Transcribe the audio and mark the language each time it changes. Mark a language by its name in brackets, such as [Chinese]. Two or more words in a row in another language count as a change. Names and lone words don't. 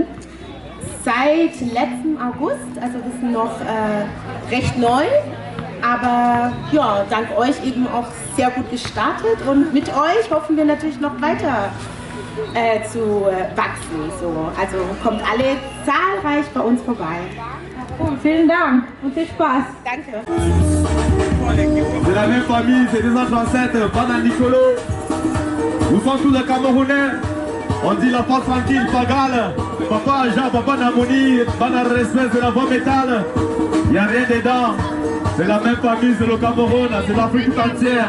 [German] Seit letztem August, also wir sind noch recht neu, aber ja, dank euch eben auch sehr gut gestartet und mit euch hoffen wir natürlich noch weiter zu wachsen. So. Also kommt alle zahlreich bei uns vorbei. Oh, vielen Dank und viel Spaß. Danke. [French] C'est la même famille, c'est des ancêtres, Bana Nicolo. Nous sommes tous les Camerounais. On dit la force tranquille, Pagale. Papa Jean, papa Namoni, Bana respect, c'est la voix métal. Il n'y a rien dedans. C'est la même famille, c'est le Cameroun, c'est l'Afrique tout entière.